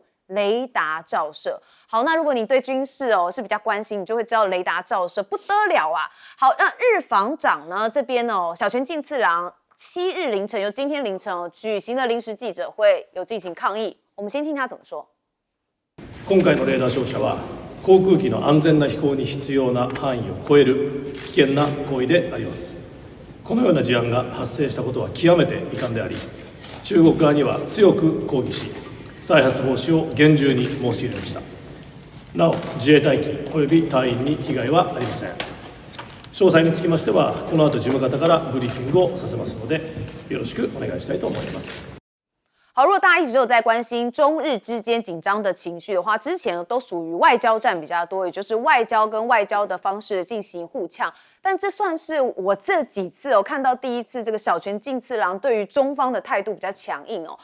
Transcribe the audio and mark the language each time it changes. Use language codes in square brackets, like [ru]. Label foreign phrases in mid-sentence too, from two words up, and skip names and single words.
[zh] 雷达照射，好，那如果你对军事哦是比较关心，你就会知道雷达照射不得了啊。好，那日防长呢这边哦，小泉进次郎7日凌晨，由今天凌晨哦举行的临时记者会，有进行抗议。我们先听他怎么说。 [ja] 今回のレーダー照射は航空機の安全な飛行に必要な範囲を超える危険な行為であります。このような事案が発生したことは極めて遺憾であり、中国側には強く抗議し。再発防止を厳重に申し入れました。なお、自衛隊機及び隊員に被害はありません。詳細につきましては、この後事務方からブリーフィングをさせますので、よろしくお願いしたいと思います。 [zh] 好，如果大家一直有在关心中日之间紧张的情绪的话，之前都属于外交战比较多，也就是外交跟外交的方式进行互呛。但这算是我这几次哦看到第一次这个小泉进次郎对于中方的态度比较强硬哦。